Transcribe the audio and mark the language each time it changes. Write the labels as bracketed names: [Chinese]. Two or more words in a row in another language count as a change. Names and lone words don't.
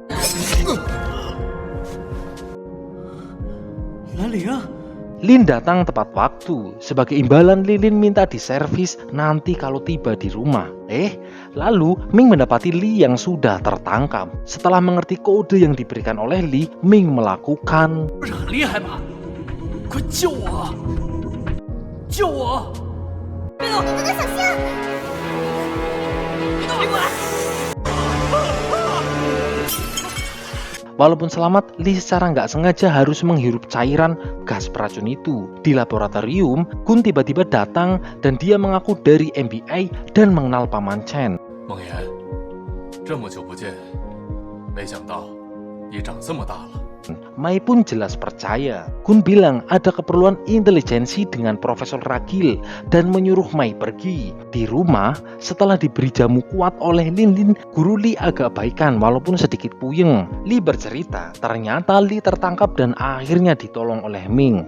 [Indonesian] 兰陵， Lin datang tepat waktu. Sebagai imbalan, Lilin minta diservis nanti kalau tiba di rumah. Lalu Ming mendapati Lee yang sudah tertangkap. Setelah mengerti kode yang diberikan oleh Lee, Ming melakukan [Chinese] 不是很厉害吗？快救我！救我！别动！你们小心！别动！别过来！ [Indonesian] Walaupun selamat, Lee secara nggak sengaja harus menghirup cairan gas beracun itu. Di laboratorium, Gun tiba-tiba datang dan dia mengaku dari MBI dan mengenal Paman Chen. [Chinese] 梦妍，这么久不见，没想到你长这么大了。 [Indonesian] Mai pun jelas percaya. Kun bilang ada keperluan intelijensi dengan Profesor Ragil dan menyuruh Mai pergi. Di rumah, setelah diberi jamu kuat oleh Lin Lin, Guru Li agak baikan walaupun sedikit puyeng. Li bercerita, ternyata Li tertangkap dan akhirnya ditolong oleh Ming.